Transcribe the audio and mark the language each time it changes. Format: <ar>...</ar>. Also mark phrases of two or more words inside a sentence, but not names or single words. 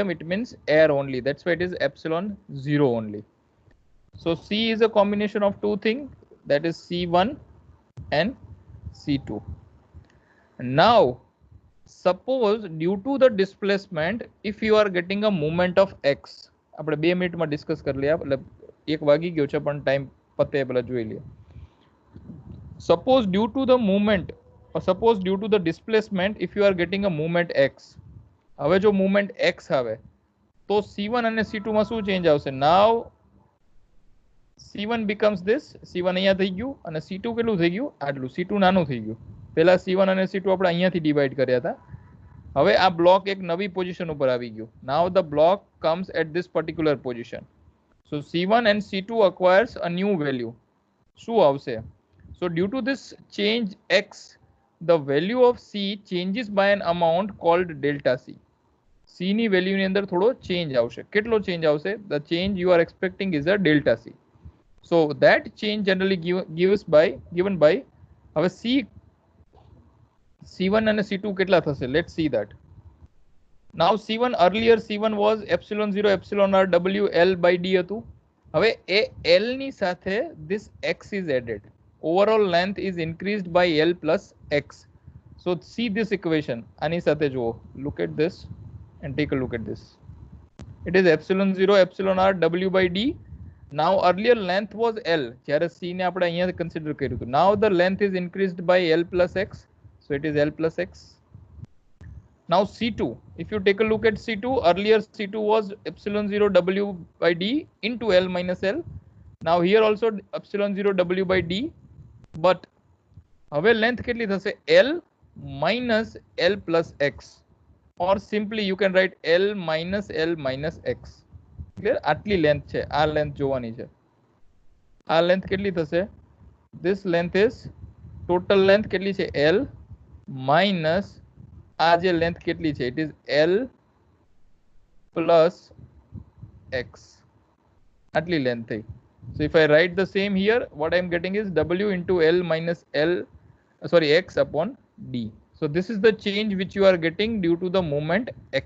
<en>It means air only. That's why it is epsilon 0 only. So C is a combination of two things, that is C1 and C2. Now suppose due to the displacement, if you are getting a moment of x,</en> <gu>આપણે 2 મિનિટમાં ડિસ્કસ કરી લઈએ, એટલે 1 વાગી ગયો છે પણ ટાઈમ પતે પહેલા જોઈ લઈએ.</gu> <en>Suppose due to the movement, or suppose due to the displacement, if you are getting a movement x,</en> <gu>હવે જો movement x આવે તો C1 અને C2 માં શું ચેન્જ આવશે?</gu> <en>Now C1 becomes this,</en> <gu>C1 અહીંયા થઈ ગયું અને C2 કેટલું થઈ ગયું? આટલું. C2 નાનું થઈ ગયું. પહેલા C1 અને C2 આપણે અહીંયાથી ડિવાઈડ કર્યા હતા. હવે આ બ્લોક એક નવી પોઝિશન ઉપર આવી ગયું.</gu> <en>Now the block comes at this particular position. So C1 and C2 acquires a new value.</en> <gu>શું આવશે?</gu> <en>So due to this change x, the value of C changes by an amount called delta C.</en> <gu>C ની વેલ્યુની અંદર થોડો ચેન્જ આવશે. કેટલો ચેન્જ આવશે?</gu> <en>The change you are expecting is a delta C. So that change generally given by</en> <gu>હવે C1 and C2 કેટલા થશે?</gu> <en>Let's see that. Now C1, earlier C1 was epsilon 0 epsilon r W L by D હતું.</en> <gu>હવે એ L ની સાથે</gu> <en>this x is added. Overall length is increased by L plus x. So see this equation.</en> <gu>આની સાથે જુઓ.</gu> <en>Look at this and take a look at this. It is epsilon 0 epsilon r W by D. Now earlier length was L.</en> <gu>જ્યારે C ને આપણે અહીંયા consider કર્યું હતું.</gu> <en>Now the length is increased by L plus x. So it is L plus x. Now C2, if you take a look at C2, earlier C2 was epsilon 0 W by D into L minus L. Now here also epsilon 0 W by D, but</en> <gu>હવે length કેટલી થશે?</gu> <en>L minus L plus x, or simply you can write L minus x.</en> <gu>Clear? આટલી length છે, આ length જોવાની છે. આ length કેટલી થશે?</gu> <en>This length is total length</en> <gu>કેટલી છે?</gu> <en>L minus</en> <gu>આ જે length કેટલી છે?</gu> <en>It is L plus x.</en> <gu>આટલી length થઈ.</gu> <en>So if I write the same here, what I am getting is W into L minus x upon D. So this is the change which you are getting due to the moment x.</en>